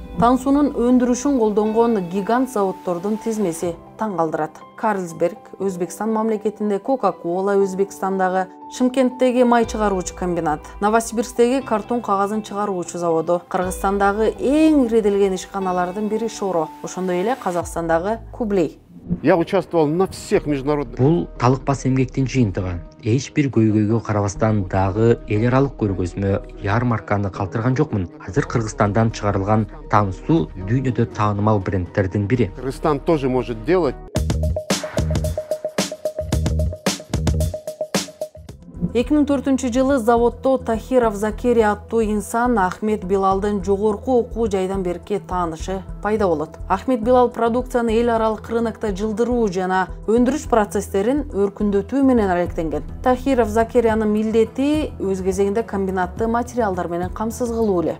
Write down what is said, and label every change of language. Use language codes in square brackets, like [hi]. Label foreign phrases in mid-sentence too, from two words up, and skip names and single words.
[ky] Тансунун өндүрүшүн колдонгон гигант заводдордун тизмеси таң калтырат. Карлсберг Өзбекстан мамлекетинде, Coca-Cola Өзбекстандагы, Шымкенттеги май чыгаруучу комбинат, Новосибирсктеги картон кагазын чыгаруучу заводу, Кыргызстандагы эң ириделген ишканалардын бири Шоро, ошондой эле Казакстандагы Кублей. [ru] Я участвовал на всех международных... [ky] Бул талыкпас эмгектин жыйынтыгы. Эч бир көйгөйгө карабастан дагы эл аралык көргөзмө, ярмарканы калтырган жокмун. Азыр Кыргызстандан чыгарылган Тансу дүйнөдө таанымал брендтердин бири. [ru] Кыргызстан тоже может делать. [ky] 2004-жылы заводдо Тахиров Закерия аттуу инсан Ахмед Билалдын жогорку окуу жайдан берки таанышы пайда болот. Ахмед Билал продукцияны эл аралык рынокто жылдыруу жана өндүрүш процесстерин өркүндөтүү менен алектенген. Тахиров Закериянын милдети өз кезегинде комбинатты материалдар менен камсыз кылуу эле.